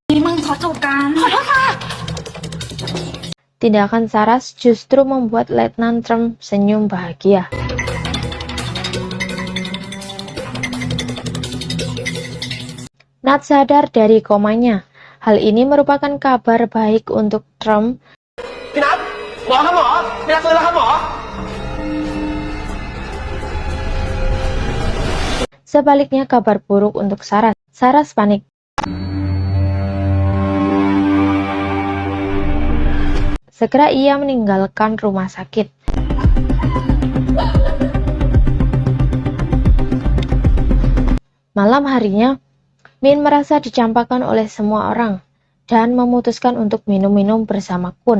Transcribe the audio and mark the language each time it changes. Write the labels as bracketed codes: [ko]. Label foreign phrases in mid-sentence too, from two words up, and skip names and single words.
[id] Tindakan Saras justru membuat Letnan Trump senyum bahagia. Nat sadar dari komanya. Hal ini merupakan kabar baik untuk Trump. [th] พี่นัทหมอครับหมอพี่นัทฟื้นแล้วครับหมอ [id] Sebaliknya kabar buruk untuk Saras. Saras panik. Segera ia meninggalkan rumah sakit. Malam harinya, Min merasa dicampakkan oleh semua orang dan memutuskan untuk minum-minum bersama Kun.